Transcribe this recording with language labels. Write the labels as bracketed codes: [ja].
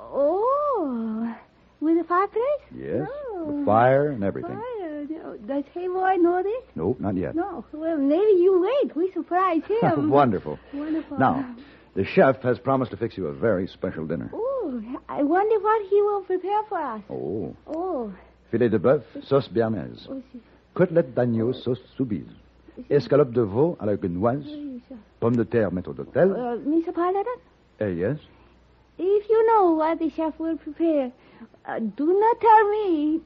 [en] Oh, with a fireplace? Yes, Oh. with fire and everything. Fire. Does Hey Boy know this? Nope, not yet. No. Well, maybe you wait. We surprise him. Wonderful. Wonderful. Now, the chef has promised to fix you a very special dinner. Oh, I wonder what he will prepare for us. Oh. [fr] Filet de bœuf, sauce béarnaise. Côtelette d'agneau, sauce soubise. Escalope de veau à la quinoise. Pomme de terre, maître d'hôtel. [en] Mr. Paladin? Yes? If you know what the chef will prepare, do not tell me.